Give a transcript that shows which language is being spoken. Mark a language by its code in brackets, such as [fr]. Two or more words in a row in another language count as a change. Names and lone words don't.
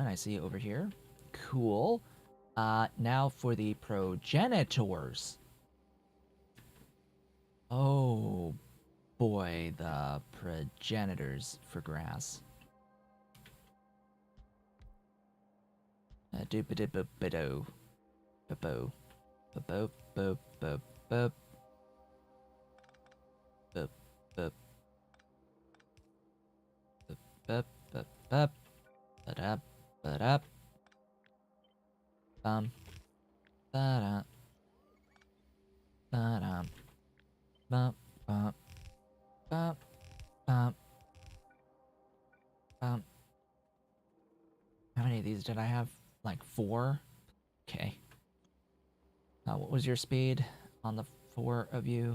[en] I see over here. Cool. Now for the progenitors. Oh boy, the progenitors for grass. Doop-a-dip-a-bit-o. Bo-bo. Bo-bo. Bo-bo. Bo-bo. Bo-bo. Bo-bo. Bo-bo. Ba-da. Ba-da. Bum. Ba-da. Ba-da. Bum. Bum. Bum. Bum. Bum. How many of these did I have? Like 4? Okay. What was your speed on the 4 of you?